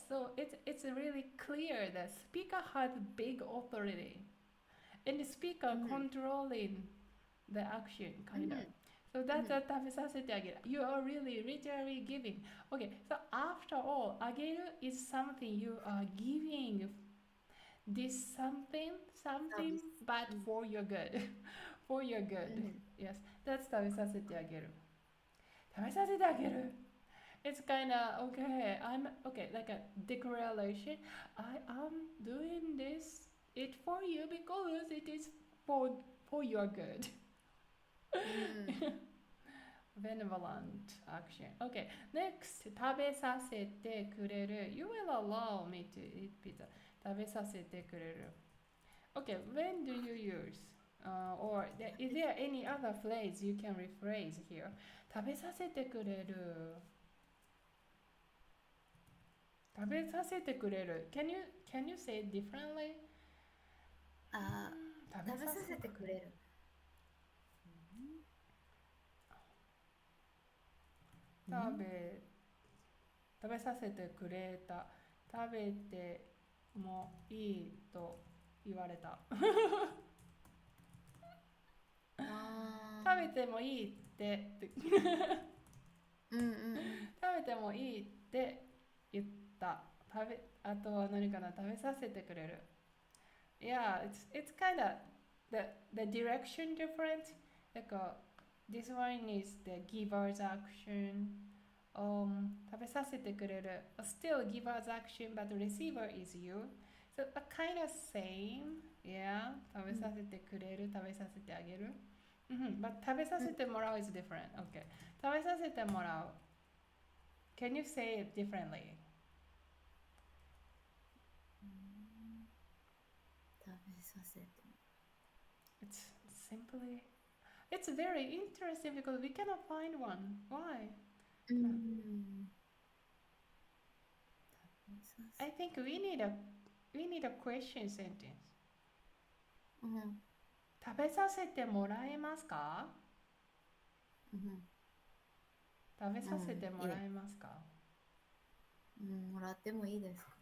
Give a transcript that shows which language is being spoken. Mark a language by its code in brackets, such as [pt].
[en] So it's really clear that speaker has big authority, and the speaker controlling the action kind of. So that's a 食べさせてあげる You are really literally giving. Okay, so after all, あげる is something you are giving this something but for your good. For your good. Yes, that's 食べさせてあげる食べさせてあげる It's kind of okay. I'm okay, like a declaration. I am doing this it for you because it is for your good. Benevolent action. Okay, next. 食べさせてくれる You will allow me to eat pizza. 食べさせてくれる Okay, when do you use? Or is there any other phrase you can rephrase here? 食べさせてくれる食べさせてくれる Can you say it differently? [ja] 食べさせてくれる。食べさせてくれた食べてもいいと言われた食べてもいいって食べてもいいって言ったあとは何かな食べさせてくれる [en] Yeah, it's kind of the direction different [ja] なんか [en] This one is the giver's action. 食べさせてくれる still giver's action but receiver is you. So a kind of same. Yeah. [ja] 食べさせてくれる、食べさせてあげる。But 食べさせてもらう is different. Okay. 食べさせてもらう。 [en] Can you say it differently? [ja] 食べさせて。 [en] It's simply. It's very interesting because we cannot find one. Why? [ja] 食べさせ。 [en] I think we need a question sentence. [ja] 食べさせてもらえますか？食べさせてもらえますか？もらってもいいですか？